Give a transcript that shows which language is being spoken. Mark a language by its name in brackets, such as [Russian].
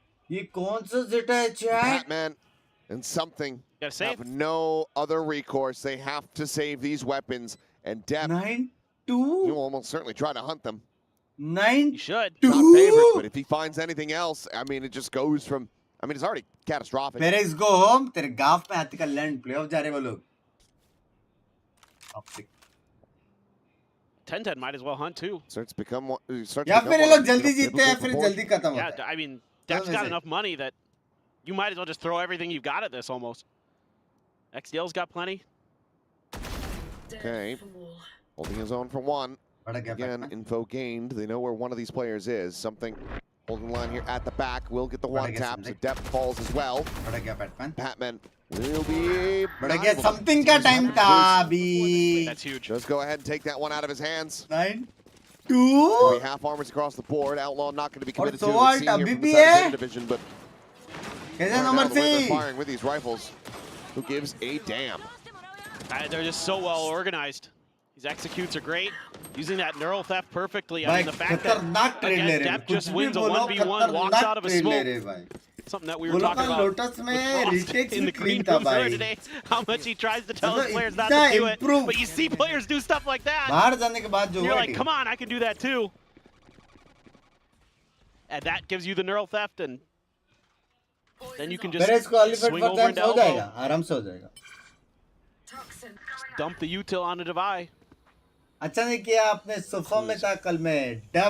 [Hindi] ये कौन सा Zeta है chat? [English] Batman and something have no other recourse. They have to save these weapons, and Depp, 9-2. You will almost certainly try to hunt them. 9-2. You should. Not favorite, but if he finds anything else, I mean, it just goes from. I mean, it's already catastrophic. Perez, go home. [Hindi] तेरे गाफ पे हाथी का land playoff जा रहे वो लोग. [English] 10-10 might as well hunt too. Starts to become. [Hindi] या फिर ये लोग जल्दी जीतते हैं फिर जल्दी खत्म होता है. [English] Yeah, I mean, Depp's got enough money that you might as well just throw everything you've got at this almost. XDL's got plenty. Okay. Holding his own for one. Again, info gained. They know where one of these players is. Something holding the line here at the back. Will get the one tap, so Depth falls as well. Patman will be. [Hindi] Something का time था अभी. [English] That's huge. Just go ahead and take that one out of his hands. 9-2. Half armors across the board. Outlaw not going to be committed to what? it. Senior from the Zeta division, but they're firing with these rifles. Who gives a damn? They're just so well organized. These executes are great. Using that neural theft perfectly. I mean, the fact that Depp just wins a 1v1, walks out of a smoke. Something that we were talking about in the green room earlier today. How much he tries to tell his players not to do it. But you see players do stuff like that. You're like, come on, I can do that too. And that gives you the neural theft, and then you can just swing over and elbow. Dump the util on the Devi. [Hindi] अच्छा नहीं किया आपने sofa में था कल में